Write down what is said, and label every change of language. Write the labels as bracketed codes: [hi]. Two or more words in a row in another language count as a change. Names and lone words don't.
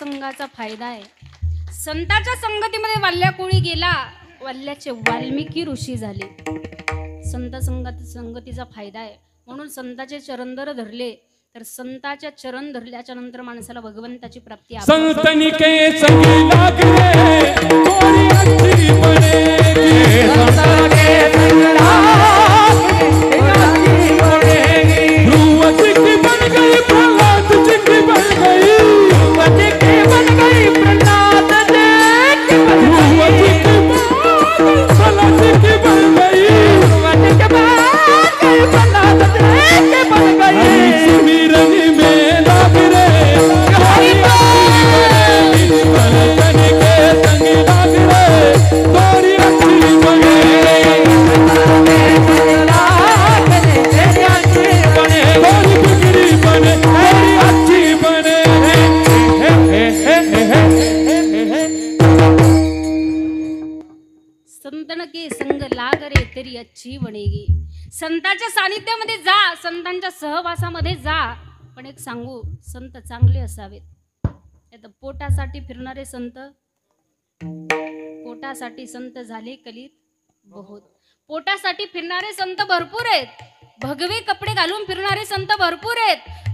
[mr] संगाचा फायदा आहे. संताच्या संगतीमध्ये वाल्ल्या कोळी गेला, वाल्याचे वाल्मिकी ऋषी झाले. संत संगतीचा फायदा आहे. म्हणून संताचे चरणधर धरले तर संताच्या चरण धरल्याच्या नंतर माणसाला भगवंताची प्राप्ती आपोआप. [hi] संतनी के संगी लागले कोणी अच्छी बनेगी. संतन के संग लागले अच्छी बनेगी. ध्रुव जी की बन गई प्रहलाद जी की बन गई. ध्रुव जी की बन गई प्रहलाद जी की बन गई. प्रहलाद जी की बन गई. ध्रुव जी की बन गई प्रहलाद जी की बन गई. सुमिरन में लाग रे हरि संतन के संग लाग रे तोरी अच्छी बने. तोरी अच्छी बने. तोरी बिगड़ी बने तोरी अच्छी बने. संतन के संग लाग रे तेरी अच्छी बनेगी. [mr] संतांच्या सानिध्यामध्ये जा, संतांच्या सहवासामध्ये जा. पण एक सांगू, संत चांगले असावेत. आता पोटासाठी फिरणारे संत, पोटासाठी संत झाले कलीत बहुत. पोटासाठी फिरणारे संत भरपूर आहेत. भगवे कपडे घालून फिरणारे संत भरपूर आहेत.